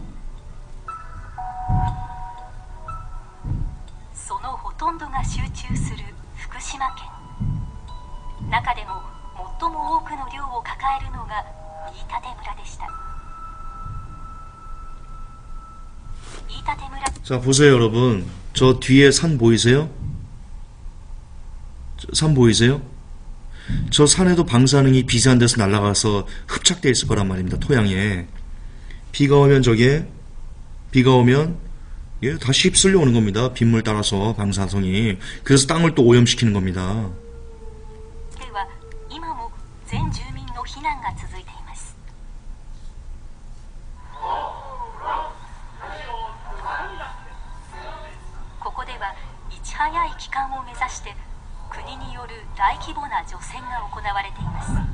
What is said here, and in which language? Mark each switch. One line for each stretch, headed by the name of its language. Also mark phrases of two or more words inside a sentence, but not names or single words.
Japanese: そのほとんどが集中する福島県。中でも最も多くの量を抱えるのが飯舘村でした。飯舘村。
Korean: 자, 보세요, 여러분. 저 뒤에 산 보이세요? 산 보이세요? 저 산에도 방사능이 비슷한 데서 날아가서 흡착되어 있을 거란 말입니다. 토양에. 비가 오면 예, 다시 휩쓸려 오는 겁니다. 빗물 따라서 방사성이. 그래서 땅을 또 오염시키는 겁니다.
Japanese: では今も全住民の避難が続いています。ここではいち早い帰還を目指して国による大規模な除染が行われています。